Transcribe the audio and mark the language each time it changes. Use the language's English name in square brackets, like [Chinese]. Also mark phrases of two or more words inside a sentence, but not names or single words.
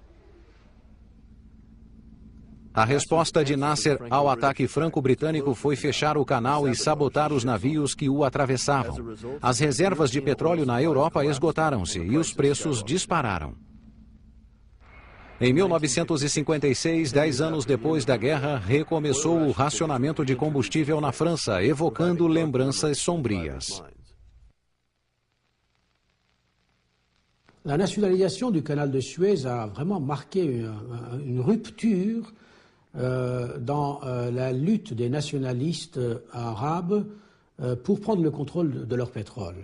[Portuguese] A resposta de Nasser ao ataque franco-britânico foi fechar o canal e sabotar os navios que o atravessavam. As reservas de petróleo na Europa esgotaram-se e os preços dispararam. Em 1956, 10 anos depois da guerra, recomeçou o racionamento de combustível na França, evocando lembranças sombrias. [French] La nationalisation du canal de Suez a vraiment marqué une rupture dans la lutte des nationalistes arabes pour prendre le contrôle de leur pétrole.